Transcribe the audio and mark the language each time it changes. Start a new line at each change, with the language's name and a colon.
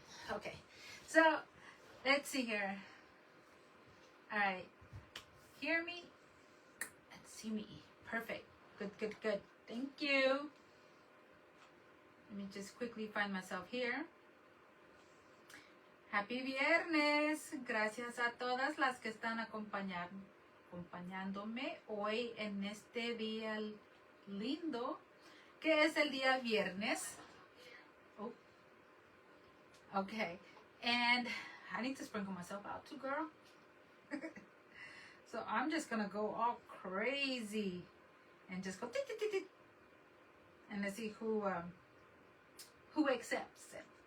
English: Okay, so let's see here. All right, hear me and see me. Perfect. Good. Thank you. Let me just quickly find myself here. Happy Viernes.
Spanish: Gracias a todas las que están acompañándome hoy en este día lindo, que es el día viernes.
English: Oh. Okay. And I need to sprinkle myself out too, girl. So I'm just gonna go all crazy and just go and let's see who accepts it.